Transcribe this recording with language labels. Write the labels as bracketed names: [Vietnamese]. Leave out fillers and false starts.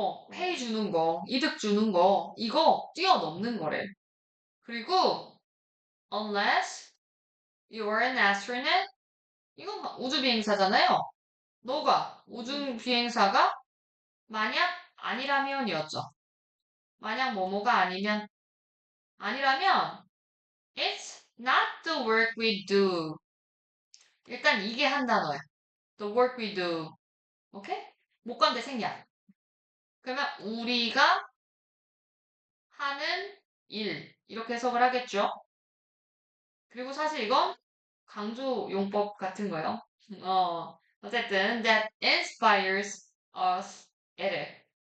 [Korean] pay 주는 거, 이득 주는 거, 이거 뛰어넘는 거래. 그리고 [English] unless you're an astronaut, [Korean] 이건 우주 비행사잖아요. 너가 우주 비행사가 만약 아니라면이었죠. 만약 뭐뭐가 아니라면 [English] it's not the work we do. [Korean] 일단 이게 한 단어야. [English] The work we do. [Korean] 오케이? 목관대 생략. 그러면 우리가 하는 일 이렇게 해석을 하겠죠. 그리고 사실 이건 강조 용법 같은 거예요. 어쨌든 [English] that inspires us [Korean] 이래.